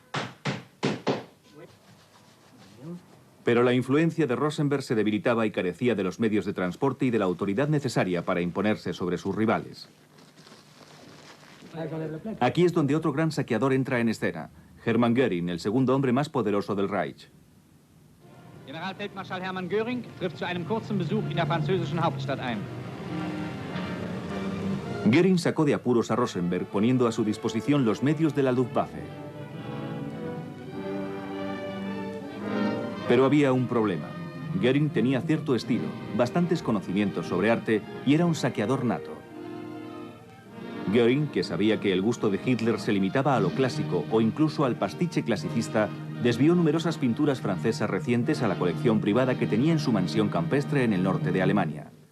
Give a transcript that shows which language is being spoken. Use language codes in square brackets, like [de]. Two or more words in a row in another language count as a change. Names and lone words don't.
[es] Pero la influencia de Rosenberg se debilitaba y carecía de los medios de transporte y de la autoridad necesaria para imponerse sobre sus rivales. Aquí es donde otro gran saqueador entra en escena, Hermann Göring, el segundo hombre más poderoso del Reich. [de] Generalfeldmarschall Hermann Göring trifft zu einem kurzen Besuch in der französischen Hauptstadt ein. [es] Göring sacó de apuros a Rosenberg poniendo a su disposición los medios de la Luftwaffe. Pero había un problema. Göring tenía cierto estilo, bastantes conocimientos sobre arte y era un saqueador nato. Göring, que sabía que el gusto de Hitler se limitaba a lo clásico o incluso al pastiche clasicista, desvió numerosas pinturas francesas recientes a la colección privada que tenía en su mansión campestre en el norte de Alemania.